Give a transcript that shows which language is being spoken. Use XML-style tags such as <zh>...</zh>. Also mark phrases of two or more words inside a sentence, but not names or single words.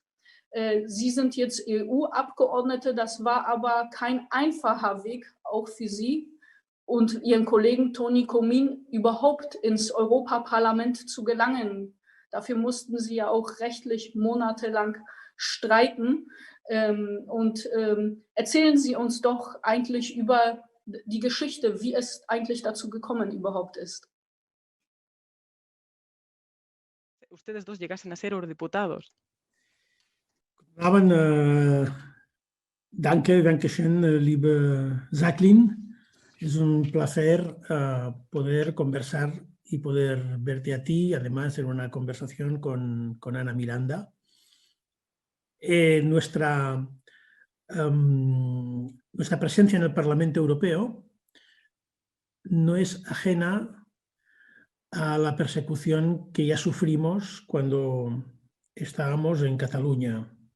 <de>Sie sind jetzt EU-Abgeordnete, das war aber kein einfacher Weg, auch für Sie und Ihren Kollegen Toni Comín überhaupt ins Europaparlament zu gelangen. Dafür mussten sie ja auch rechtlich monatelang streiten. Erzählen Sie uns doch eigentlich über die Geschichte, wie es eigentlich dazu gekommen überhaupt ist.</de> <es>Ustedes dos llegasen a ser eurodiputados.</es> <de>Danke schön, liebe Jacqueline.</de> <es>Es un placer poder conversar y poder verte a ti, además en una conversación con Ana Miranda. Nuestra presencia en el Parlamento Europeo no es ajena a la persecución que ya sufrimos cuando estábamos en Cataluña.</es>